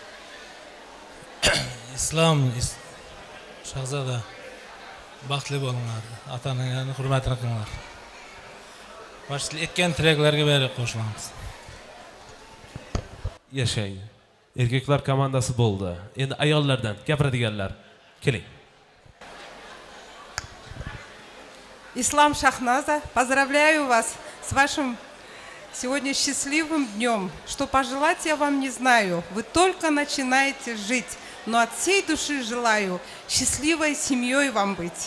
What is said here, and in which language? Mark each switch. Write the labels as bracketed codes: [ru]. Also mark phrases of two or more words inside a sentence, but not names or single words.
[uz] Islom Shahzoda, baxtli bo'linglar, ota-onalarning hurmatini qilinglar. Boshli etgan tilaklarga beri qo'shilamiz. Yashang. Erkaklar komandasi bo'ldi. Endi ayollardan gapiradiganlar. Keling. [ru] Ислам Шахназа, поздравляю вас с вашим сегодня счастливым днем. Что пожелать я вам не знаю. Вы только начинаете жить. Но от всей души желаю счастливой семьей вам быть.